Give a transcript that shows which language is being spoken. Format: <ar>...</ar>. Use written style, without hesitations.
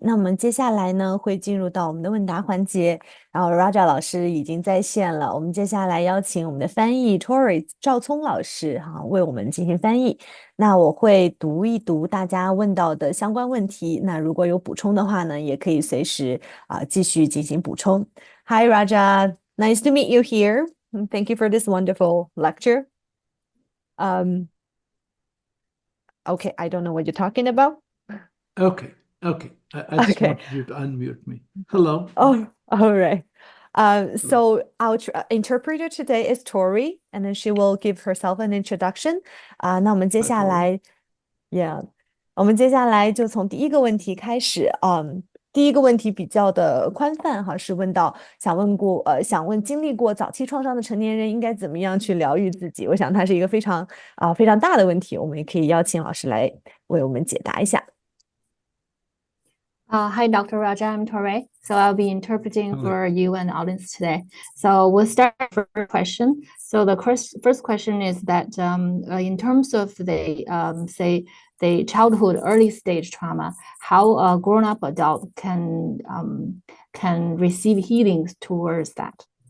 <zh>那我们接下来呢，会进入到我们的问答环节。然后 Raja 老师已经在线了，我们接下来邀请我们的翻译 Tori 赵聪老师为我们进行翻译。那我会读一读大家问到的相关问题。那如果有补充的话呢，也可以随时继续进行补充。</zh> <en>Hi Raja, nice to meet you here. Thank you for this wonderful lecture. Okay, I don't know what you're talking about. Okay. I just wanted you to unmute me. Hello. Oh, all right. So our interpreter today is Tori, and then she will give herself an introduction.</en> <zh>那我们接下来 ，Yeah， 我们接下来就从第一个问题开始。第一个问题比较的宽泛是问到想问经历过早期创伤的成年人应该怎么样去疗愈自己。我想它是一个非常大的问题，我们也可以邀请老师来为我们解答一下。</zh> <en>Hi, Dr. Raja. I'm Tori. So I'll be interpreting for you and the audience today. So we'll start with the first question. So the first question is that in terms of the say the childhood early stage trauma, how a grown-up adult can receive healings towards that.</en>